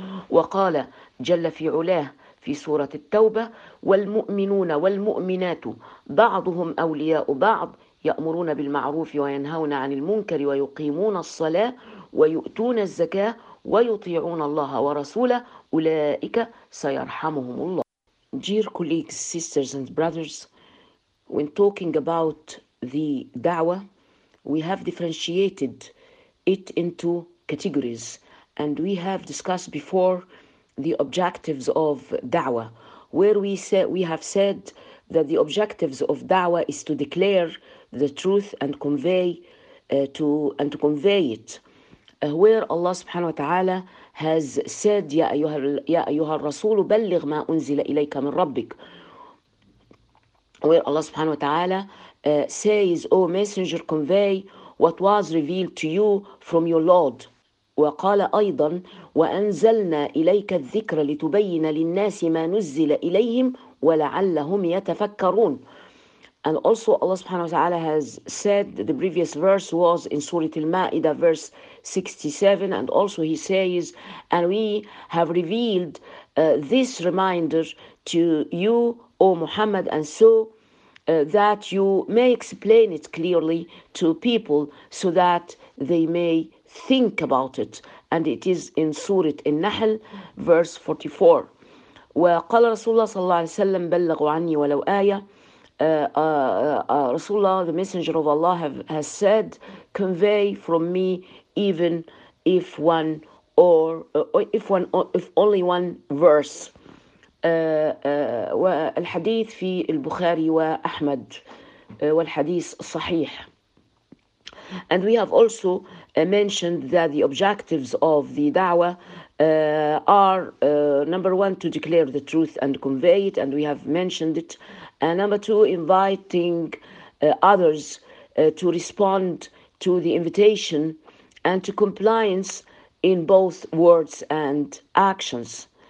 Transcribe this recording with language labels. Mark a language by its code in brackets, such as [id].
[ar] وقال جل في علاه في سورة التوبة: والمؤمنون والمؤمنات بعضهم أولياء بعض، يأمرون بالمعروف وينهون عن المنكر ويقيمون الصلاة ويؤتون الزكاة ويطيعون الله ورسوله، أولئك سيرحمهم الله. [en] Dear colleagues, sisters and brothers, when talking about the da'wah, we have differentiated it into categories, and we have discussed before the objectives of da'wah, where we have said that the objectives of da'wah is to declare the truth and convey it. Where Allah subhanahu wa ta'ala has said, [ar] يا أيها الرسول بلغ ما أنزل إليك من ربك. [en] Where Allah subhanahu wa ta'ala says, O messenger, convey what was revealed to you from your Lord. [ar] وقال أيضا وأنزلنا إليك الذكر لتبين للناس ما نزل إليهم ولعلهم يتفكرون. [en] And also Allah subhanahu wa ta'ala has said the previous verse was in Surah Al-Ma'idah verse 67, and also he says, and we have revealed this reminder to you, O Muhammad, and so that you may explain it clearly to people so that they may think about it. And it is in Surah An-Nahl verse 44. [ar] وقال رسول الله صلى الله عليه وسلم بلغوا عني ولو آية. [en] Rasulullah, the messenger of Allah, has said, convey from me even if one or if one if only one verse. [ar] والحديث في البخاري وأحمد والحديث صحيح. [en] And we have also mentioned that the objectives of the da'wah are number one, to declare the truth and convey it, and we have mentioned it. And number two, inviting others to respond to the invitation and to compliance in both words and actions.